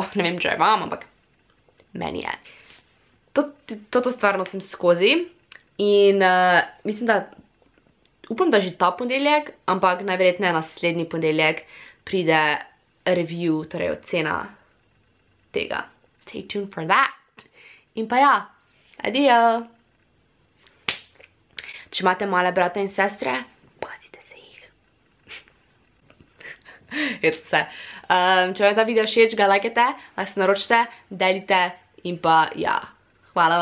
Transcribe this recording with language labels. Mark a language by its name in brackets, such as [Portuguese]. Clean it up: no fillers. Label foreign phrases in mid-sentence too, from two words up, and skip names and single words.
[Slovenian] Ne vem, če je vam, ampak meni je. Toto stvar nosim skozi in mislim, da upam, da že ta ponedeljek, ampak najverjetneje naslednji ponedeljek pride review, torej ocena tega. [English] Stay tuned for that. [Slovenian] In pa ja, adijo! Če imate male brate in sestre, pazite se jih. Če vam je ta video všeč, ga lajkajte, lahko se naročite, delite in pa ja.